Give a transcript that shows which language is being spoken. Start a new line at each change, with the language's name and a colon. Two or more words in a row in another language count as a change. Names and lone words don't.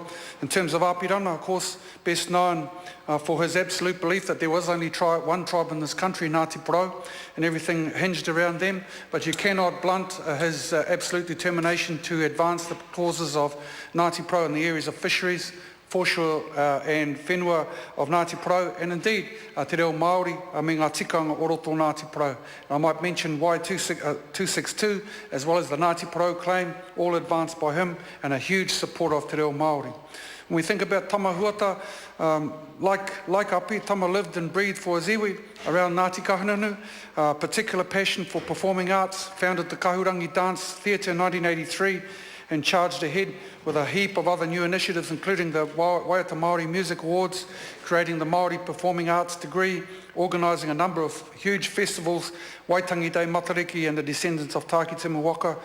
English: In terms of Apirana, of course, best known for his absolute belief that there was only one tribe in this country, Ngāti Porou, and everything hinged around them. But you cannot blunt his absolute determination to advance the causes of Ngāti Porou in the areas of fisheries, foreshore and whenua of Ngāti Porou, and indeed
Māori: te reo Māori me ngā tikanga o roto Ngāti Porou.
English: I might mention Y262 as well as the Ngāti Porou claim, all advanced by him and a huge supporter of
Māori: te reo Māori.
English: When we think about Tamahuata, like Api, Tama lived and breathed for his iwi around Ngāti Kahungunu, particular passion for performing arts, founded the Kahurangi Dance Theatre in 1983, and charged ahead with a heap of other new initiatives, including the Waiata Māori Music Awards, creating the Māori Performing Arts degree, organising a number of huge festivals, Waitangi Day Matariki and the descendants of Tāki Timuwaka.